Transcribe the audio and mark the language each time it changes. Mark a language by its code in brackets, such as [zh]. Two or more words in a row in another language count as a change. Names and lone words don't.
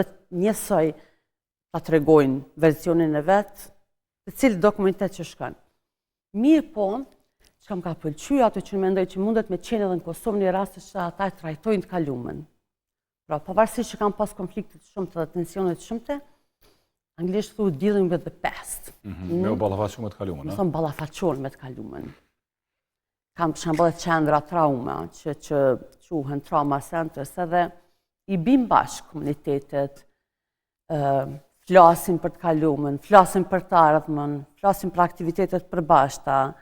[sq] Edhe njësoj ta tregojnë versionin e vet, të cilë do komunitet që shkon. Mirë po, që kam ka pëlqyer ato që mendoj që mundet me qenë edhe në Kosovë një rast që ata e trajtojnë të kalumen. Pra, pavarësisht që kam pas konflikte të shumta dhe tensione të shumta, anglisht thuhet [en] dealing with the past. [sq] Me u ballafaqur me të kalumen, a? Më ballafaqur me të kalumen. Kam për shembull qendra trauma që quhen [en] trauma centers, [sq] edhe i bim bashkë komunitetet, flasin për të kalumen, flasin për të ardhmen, flasin për aktivitetet përbashkëta.